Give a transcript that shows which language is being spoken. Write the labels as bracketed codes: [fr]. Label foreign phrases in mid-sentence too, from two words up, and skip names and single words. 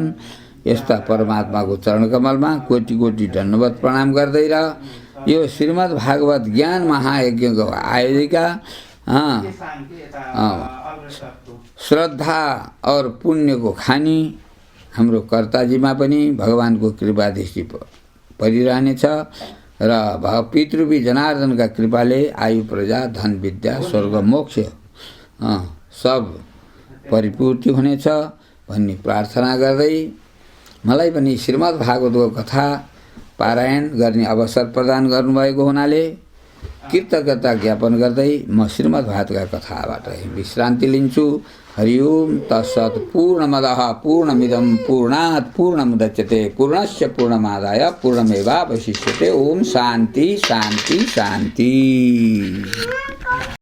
[ne] यस्ता परमात्माको चरणकमलमा कोटि कोटि धन्यवाद प्रणाम गर्दै र यो श्रीमद् भागवत ज्ञान महायज्ञको आयोजिका श्रद्धा और पुण्यको खानी हाम्रो कर्ताजीमा पनि भगवानको कृपा दृष्टि परिरहनेछ र पितृवी जनार्दनका कृपाले आयु प्रजा धन विद्या स्वर्ग मोक्ष सब परिपूर्ति हुनेछ भन्ने प्रार्थना गर्दै मलाई पनि श्रीमद् भागवतको कथा पारायण गर्ने अवसर प्रदान गर्नुभएको हुनाले कृतज्ञता ज्ञापन गर्दै म श्रीमद् भागवतका कथाबाट विश्रान्ति लिन्छु। [sa] हरि ओम तत्सत्। पूर्णमदः पूर्णमिदं पूर्णात् पूर्णमुदच्यते पूर्णस्य पूर्णमादाय पूर्णमेवावशिष्यते। ओम शान्ति शान्ति शान्ति।